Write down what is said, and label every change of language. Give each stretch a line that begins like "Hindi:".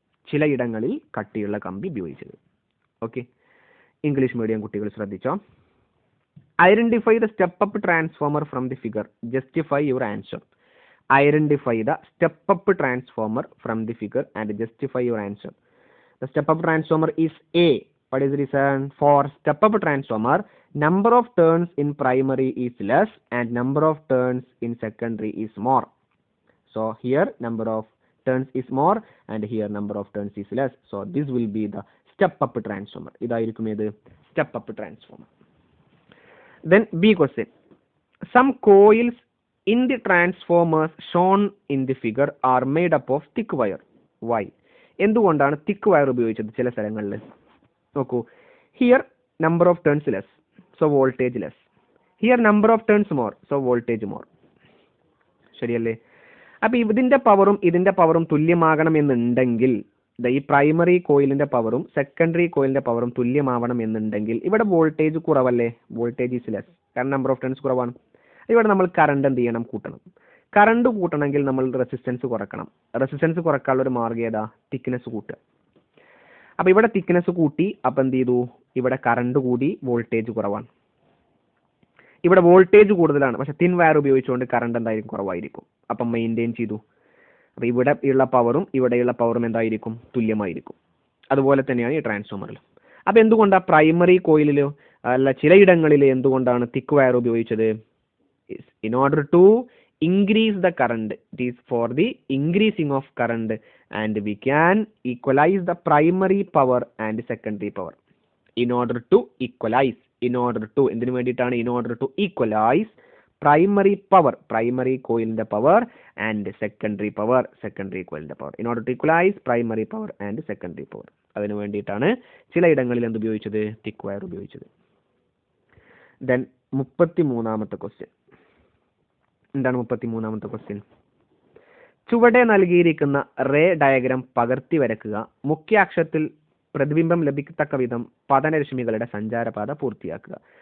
Malayalam: ചിലയിടങ്ങളിൽ കട്ടിയുള്ള കമ്പി ഉപയോഗിച്ചത്. ഓക്കെ, ഇംഗ്ലീഷ് മീഡിയം കുട്ടികൾ ശ്രദ്ധിച്ചോ.
English: Identify the step up transformer from the figure. Justify your answer. Identify the step-up transformer from the figure and justify your answer. The step-up transformer is A. What is the reason? For step-up transformer, number of turns in primary is less and number of turns in secondary is more. So here number of turns is more and here number of turns is less. So this will be the step-up transformer.
Malayalam: ഇതായിരിക്കും ഏത്?
English: Step-up transformer. Then B question. Some coils in the transformers shown in the figure are made up of thick wire. Why?
Malayalam: എന്തുകൊണ്ടാണ് thick wire ഉപയോഗിച്ചത് ചില സ്ഥലങ്ങളിൽ? നോക്കൂ,
English: here number of turns less, so voltage less. Here number of turns more, so voltage more.
Malayalam: ശരിയല്ലേ? അപ്പൊ ഇതിന്റെ പവറും തുല്യമാകണമെന്നുണ്ടെങ്കിൽ, ഈ പ്രൈമറി കോയിലിന്റെ പവറും സെക്കൻഡറി കോയിലിന്റെ പവറും തുല്യമാവണം എന്നുണ്ടെങ്കിൽ ഇവിടെ വോൾട്ടേജ് കുറവല്ലേ?
English: voltage is less,
Malayalam: കാരണം നമ്പർ ഓഫ് ടേൺസ് കുറവാണ്. ഇവിടെ നമ്മൾ കറണ്ട് എന്ത് ചെയ്യണം? കൂട്ടണം. കറണ്ട് കൂട്ടണമെങ്കിൽ നമ്മൾ റെസിസ്റ്റൻസ് കുറക്കണം. റെസിസ്റ്റൻസ് കുറക്കാനുള്ള ഒരു മാർഗ്ഗം ഏതാ? തിക്നെസ് കൂട്ടുക. അപ്പൊ ഇവിടെ തിക്നെസ് കൂട്ടി, അപ്പൊ എന്ത് ചെയ്തു? ഇവിടെ കറണ്ട് കൂടി, വോൾട്ടേജ് കുറവാണ്. ഇവിടെ വോൾട്ടേജ് കൂടുതലാണ്, പക്ഷെ തിൻ വയർ ഉപയോഗിച്ചുകൊണ്ട് കറണ്ട് എന്തായിരിക്കും? കുറവായിരിക്കും. അപ്പം മെയിൻറ്റെയിൻ ചെയ്തു. അപ്പൊ ഇവിടെ ഉള്ള പവറും ഇവിടെയുള്ള പവറും എന്തായിരിക്കും? തുല്യമായിരിക്കും. അതുപോലെ തന്നെയാണ് ഈ ട്രാൻസ്ഫോമറിൽ. അപ്പൊ എന്തുകൊണ്ടാണ് പ്രൈമറി കോയിലിലോ അല്ല ചിലയിടങ്ങളിൽ എന്തുകൊണ്ടാണ് തിക്ക് വയർ ഉപയോഗിച്ചത്?
English: In order to increase the current, it is for the increasing of current and we can equalize the primary power and secondary power. In order to
Malayalam: എന്തിനു വേണ്ടിയിട്ടാണ്?
English: in order to equalize primary power, primary coil in the power and secondary power, secondary coil in the power. In order to equalize primary power and secondary power.
Malayalam: അതിനു വേണ്ടിയിട്ടാണ് ചിലയിടങ്ങളിൽ എന്ത് ഉപയോഗിച്ചത്? തിക്ക് wire ഉപയോഗിച്ചത്. Then 33ാമത്തെ question. എന്താണ് 33ാമത്തെ question? ചുവടെ നൽകിയിരിക്കുന്ന ray diagram പകർത്തി വരക്കുക. മുഖ്യ അക്ഷത്തിൽ പ്രതിബിംബം ലഭിക്കത്തക്ക വിധം പതനരശ്മികളുടെ സഞ്ചാരപാത പൂർത്തിയാക്കുക.